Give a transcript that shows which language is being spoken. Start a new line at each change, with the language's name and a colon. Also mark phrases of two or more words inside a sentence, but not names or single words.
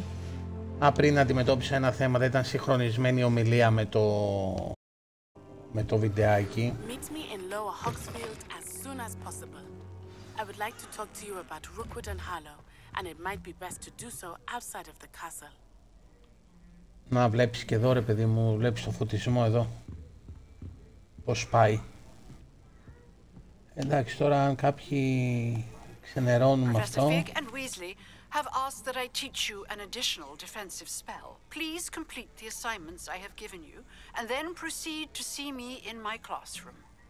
Greek: Πριν αντιμετώπισα ένα θέμα, δεν ήταν συγχρονισμένη η ομιλία με το βιντεάκι.
English: Meet me in Lower Hogsfield as soon as possible. I would like to talk to you about Rookwood and Harlow, and it might be best to do so outside of the castle.
Greek: Να βλέπεις και εδώ ρε παιδί μου, βλέπεις το φωτισμό εδώ. Πώς πάει. Εντάξει, τώρα αν κάποιοι ξενερώνουν με αυτό.
English: Professor Fig and Weasley have asked that I teach you an additional defensive spell. Please complete the assignments I have given you, and then proceed to see me in my classroom.